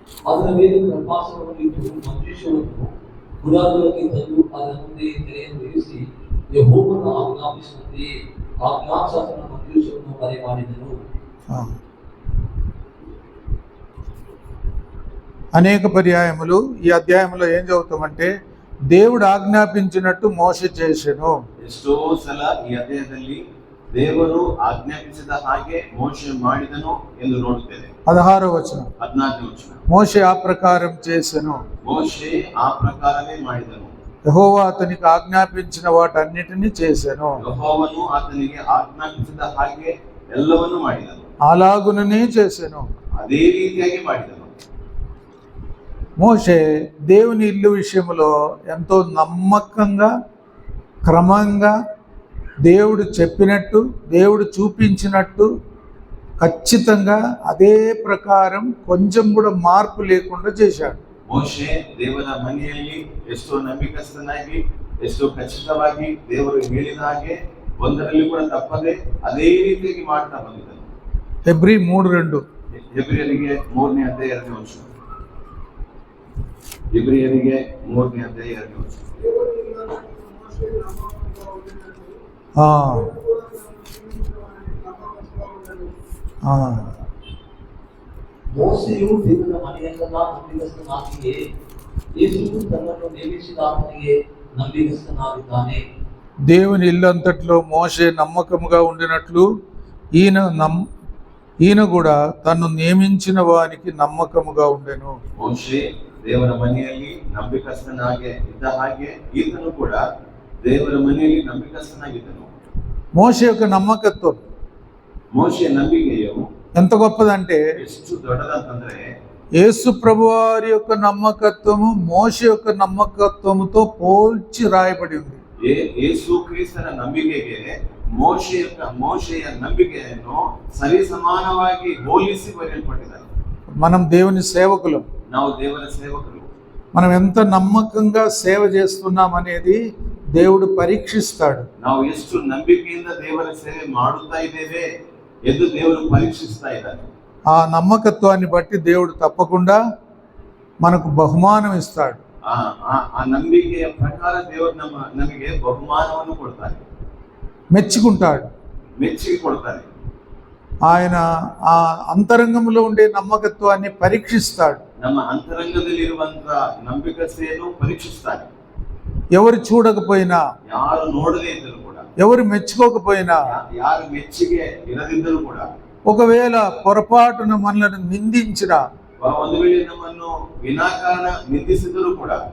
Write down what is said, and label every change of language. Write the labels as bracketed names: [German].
[Kannada] ಅದರ ಮೇಲೆ ಕರ್ಪಾಸವನ್ನು ಇಟ್ಟು ಮಂಜೂಷವನ್ನು ಗುಡಾರದೊಳಗೆ ತಂದು ಅದರ ಮುಂದೆ ತೆರೆಯನ್ನು ಇರಿಸಿ ಯೆಹೋವನು ಆಜ್ಞಾಪಿಸುವಂತೆಯೇ ಆಜ್ಞಾಶಾಸನ ಮಂಜೂಷವನ್ನು ಬರೆ ಮಾಡಿದನು. [Telugu] అనేక పర్యాయములు ఈ అధ్యాయంలో ఏం చదువుతామంటే దేవుడు ఆజ్ఞాపించినట్టు మోషే చేసెను. [Kannada] ಎಷ್ಟೋ ಸಲ ಈ ಅಧ್ಯಾಯದಲ್ಲಿ ದೇವರು ಆಜ್ಞಾಪಿಸಿದ ಹಾಗೆ ಮೋಶೆ ಮಾಡಿದನು ಎಂದು ನೋಡುತ್ತೇವೆ. [Telugu] 16వ వచనం. [Kannada] 14ನೇ ವಚನ. [Telugu] మోషే ఆ ప్రకారం చేసెను. మోషే ఆ ప్రకారమే [Kannada] ಮಾಡಿದನು. [Telugu] యెహోవా అతనికి ఆజ్ఞాపించిన వాటన్నిటిని చేసెను. [Kannada] ಯೆಹೋವನು ಆತನಿಗೆ ಆಜ್ಞಾಪಿಸಿದ ಹಾಗೆ ಎಲ್ಲವನ್ನೂ ಮಾಡಿದನು. [Telugu] అలాగుననే చేసెను. [Kannada] ಅದೇ ರೀತಿಯಾಗಿ ಮಾಡಿದನು. [Telugu] మోషే దేవుని ఇల్లు విషయంలో ఎంతో నమ్మకంగా క్రమంగా దేవుడు చెప్పినట్టు దేవుడు చూపించినట్టు ఖచ్చితంగా అదే ప్రకారం కొంచెం కూడా మార్పు లేకుండా చేశాడు. [Kannada] ಮೋಶೆ ದೇವರ ಮನೆಯಲ್ಲಿ ಎಷ್ಟೋ ನಂಬಿಕಸ್ಥನಾಗಿ ಎಷ್ಟೋ ಖಚಿತವಾಗಿ ದೇವರು ಹೇಳಿದ ಹಾಗೆ ಒಂದರಲ್ಲಿ ಕೂಡ ತಪ್ಪದೆ ಅದೇ ರೀತಿಯಾಗಿ ಮಾಡ್ತಾ ಬಂದಿದ್ದನು. ಹೆಬ್ರಿ 3:2. ಹೆಬ್ರಿಯರಿಗೆ 3ನೇ ಅಧ್ಯಾಯ 2ನೇ ವಚನ. ಹೆಬ್ರಿಯರಿಗೆ 3ನೇ ಅಧ್ಯಾಯ 2ನೇ ವಚನ. ಮೋಸೆಯು ದೇವರ ಮನೆಯೆಲ್ಲ ನಂಬಿಗಸ್ತನಾಗಿಯೇ ಯೇಸು ತನ್ನನ್ನು ನೇಮಿಸಿದ ಆತನಿಗೆ ನಂಬಿಗಸ್ತನಾಗಿದ್ದಾನೆ. [Telugu] దేవుని ఇల్లంతట్లో మోషే నమ్మకముగా ఉండినట్లు ఈయన కూడా తను నియమించిన వానికి నమ్మకముగా ఉండెను. [Kannada] ಮೋಶೆ ದೇವರ ಮನೆಯಲ್ಲಿ ನಂಬಿಕಸ್ಥನಾಗೆ ಇದ್ದ ಹಾಗೆ ಈತನು ಕೂಡ ದೇವರ ಮನೆಯಲ್ಲಿ ನಂಬಿಕಸ್ಥನಾಗಿದ್ದನು. [Telugu] మోషే యొక్క నమ్మకత్వం [Kannada] ಮೋಶೆಯ ನಂಬಿಕೆಯು [Telugu] ఎంత గొప్పదంటే [Kannada] ಎಷ್ಟು ದೊಡ್ಡದಂತಂದ್ರೆ [Telugu] యేసు ప్రభువారి యొక్క నమ్మకత్వము మోషే యొక్క నమ్మకత్వముతో పోల్చి రాయబడి ఉంది. [Kannada] ಯೇಸು ಕ್ರಿಸ್ತನ ನಂಬಿಕೆಗೆ ಮೋಶೆಯ ನಂಬಿಕೆಯನ್ನು ಸರಿ ಸಮಾನವಾಗಿ ಹೋಲಿಸಿ ಬರೆಯಲ್ಪಟ್ಟಿದ್ದಾರೆ. [Telugu] మనం దేవుని సేవకులం. [Kannada] ನಾವು ದೇವರ ಸೇವಕರು. [Telugu] మనం ఎంత నమ్మకంగా సేవ చేస్తున్నాం అనేది దేవుడు పరీక్షిస్తాడు. [Kannada] ನಾವು ಎಷ್ಟು ನಂಬಿಕೆಯಿಂದ ದೇವರ ಸೇವೆ ಮಾಡುತ್ತಾ ಇದ್ದೇವೆ ಎಂದು ದೇವರು ಪರೀಕ್ಷಿಸ್ತಾ ಇದ್ದಾನೆ. [Telugu] ఆ నమ్మకత్వాన్ని బట్టి దేవుడు తప్పకుండా మనకు బహుమానం ఇస్తాడు. [Kannada] ಆ ನಂಬಿಕೆಯ ಪ್ರಕಾರ ದೇವರು ನಮಗೆ ಬಹುಮಾನವನ್ನು ಕೊಡ್ತಾನೆ, [Telugu] మెచ్చుకుంటాడు, [Kannada] ಮೆಚ್ಚುಗೆ ಕೊಡ್ತಾನೆ. [Telugu] ఆయన ఆ అంతరంగంలో ఉండే నమ్మకత్వాన్ని పరీక్షిస్తాడు. [Kannada] ನಮ್ಮ ಅಂತರಂಗದಲ್ಲಿರುವಂತಹ ನಂಬಿಕತೆಯನ್ನು ಪರೀಕ್ಷಿಸ್ತಾನೆ. [Telugu] ఎవరు చూడకపోయినా, [Kannada] ಯಾರು ನೋಡದೇ ಇದ್ದರೂ ಕೂಡ, [Telugu] ఎవరు మెచ్చుకోకపోయినా, [Kannada] ಯಾರು ಮೆಚ್ಚುಗೆ ಇರದಿದ್ದರೂ ಕೂಡ, [Telugu] ఒకవేళ పొరపాటున మనల్ని నిందించినా, [Kannada] ಒಂದು ವೇಳೆ ನಮ್ಮನ್ನು ವಿನಾಕಾರಣ ನಿಂದಿಸಿದರೂ ಕೂಡ,